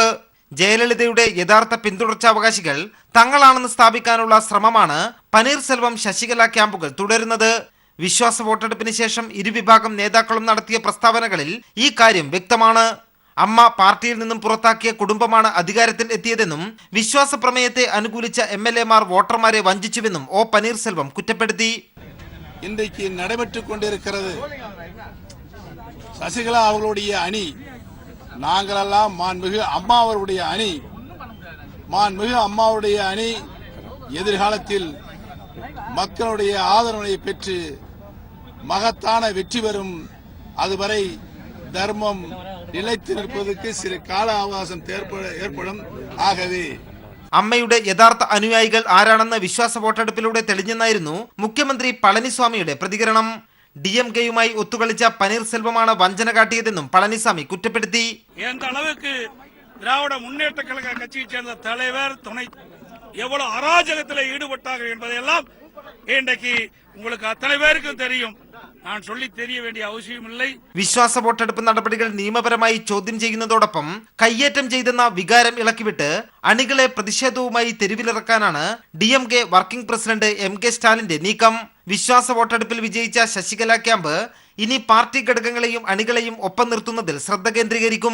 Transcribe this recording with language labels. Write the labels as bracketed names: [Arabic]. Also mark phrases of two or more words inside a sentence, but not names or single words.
[Malayalam] ജയലളിതയുടെ യഥാർത്ഥ പിന്തുടർച്ചാവകാശികൾ തങ്ങളാണെന്ന് സ്ഥാപിക്കാനുള്ള ശ്രമമാണ് പനീർസെൽവം ശശികല ക്യാമ്പുകൾ തുടരുന്നത്. വിശ്വാസ വോട്ടെടുപ്പിന് ശേഷം ഇരുവിഭാഗം നേതാക്കളും നടത്തിയ പ്രസ്താവനകളിൽ ഈ കാര്യം വ്യക്തമാണ്. അമ്മ പാർട്ടിയിൽ നിന്നും പുറത്താക്കിയ കുടുംബമാണ് അധികാരത്തിൽ എത്തിയതെന്നും വിശ്വാസ പ്രമേയത്തെ അനുകൂലിച്ച MLA-മാർ വോട്ടർമാരെ വഞ്ചിച്ചുവെന്നും O പനീർസെൽവം കുറ്റപ്പെടുത്തി. [Tamil] இன்றைக்கு நடைபெற்றுக் கொண்டிருக்கிறது சசிகலா அவர்களுடைய அணி, நாங்களெல்லாம் மாண்புமிகு அம்மா அவருடைய அணி. மாண்புமிகு அம்மாவுடைய அணி எதிர்காலத்தில் மக்களுடைய ஆதரவை பெற்று மகத்தான வெற்றி பெறும். அதுவரை தர்மம் நிலைத்து நிற்பதற்கு சிறு கால அவகாசம் ஏற்படும். ஆகவே [Malayalam] അമ്മയുടെ യഥാർത്ഥ അനുയായികൾ ആരാണെന്ന് വിശ്വാസ വോട്ടെടുപ്പിലൂടെ തെളിഞ്ഞെന്നായിരുന്നു മുഖ്യമന്ത്രി പളനിസ്വാമിയുടെ പ്രതികരണം. DMKയുമായി ഒത്തുകളിച്ച പനീർസെൽവമാണ് വഞ്ചന കാട്ടിയതെന്നും പളനിസ്വാമി കുറ്റപ്പെടുത്തി. [Tamil] திராவிட முன்னேற்ற கழக கட்சியை சேர்ந்த தலைவர் துணை எவ்வளவு அராஜகத்தில் ஈடுபட்டார்கள் என்பதையெல்லாம் இன்றைக்கு உங்களுக்கு அத்தனை பேருக்கும் தெரியும். நான் சொல்லி தெரிய வேண்டிய அவசியமில்லை. [Malayalam] വിശ്വാസ വോട്ടെടുപ്പ് നടപടികൾ നിയമപരമായി ചോദ്യം ചെയ്യുന്നതോടൊപ്പം കയ്യേറ്റം ചെയ്തെന്ന വികാരം ഇളക്കിവിട്ട് അണികളെ പ്രതിഷേധവുമായി തെരുവിലിറക്കാനാണ് DMK [English] working president [Malayalam] MK സ്റ്റാലിന്റെ നീക്കം. വിശ്വാസ വോട്ടെടുപ്പിൽ വിജയിച്ച ശശികല ക്യാമ്പ് ഇനി പാർട്ടി ഘടകങ്ങളെയും അണികളെയും ഒപ്പം നിർത്തുന്നതിൽ ശ്രദ്ധ കേന്ദ്രീകരിക്കും.